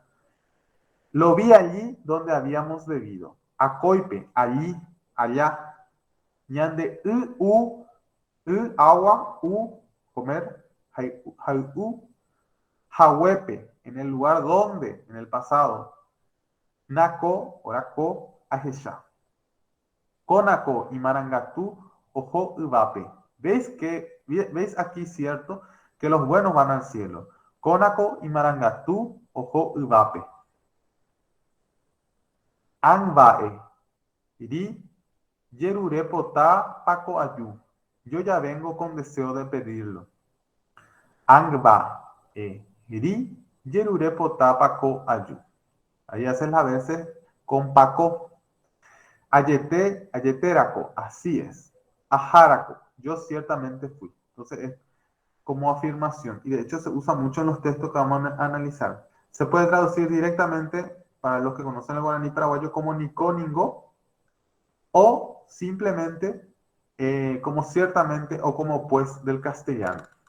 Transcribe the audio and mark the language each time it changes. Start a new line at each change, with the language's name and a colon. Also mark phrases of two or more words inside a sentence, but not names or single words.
Spanish: Lo vi allí donde habíamos bebido. Acoipe, allí, allá. Ñande, agua, comer. Jahuepe, en el lugar donde, en el pasado.
Guarani: Nako, orako, ajesha. Konako y Marangatú, ojo, ubape.
Spanish: ¿Veis aquí, cierto? Que los buenos van al cielo.
Guarani: Konako y Marangatú, ojo, ubape. Anbae, iri, Yerure potá paco ayu.
Spanish: Yo ya vengo con deseo de pedirlo.
Guarani: Angba ri yerure potá paco ayu.
Spanish: Ahí haces las veces con paco.
Guarani: Ayete, ayeteraco,
Spanish: así es. Ajaraco, yo ciertamente fui. Entonces es como afirmación. Y de hecho se usa mucho en los textos que vamos a analizar. Se puede traducir directamente, para los que conocen el guaraní paraguayo, como
Guarani: nico, ningo,
Spanish: o simplemente como ciertamente o como pues del castellano.